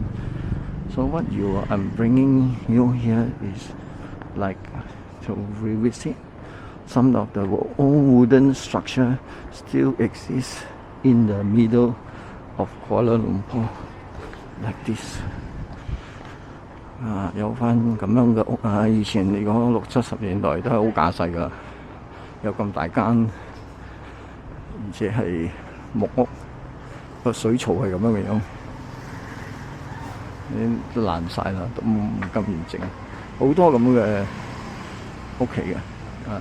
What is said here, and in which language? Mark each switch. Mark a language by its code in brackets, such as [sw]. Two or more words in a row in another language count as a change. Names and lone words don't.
[en] So what I'm bringing you here is like to revisit some of the old wooden structure still exists in the middle of Kuala Lumpur, like this. [yue] 有翻咁樣嘅屋啊！以前嚟講60、70年代都係好架勢㗎，有咁大間，而且係木屋，個水槽係咁樣嘅樣。都爛晒啦，都唔咁完整，好多咁嘅屋企嘅。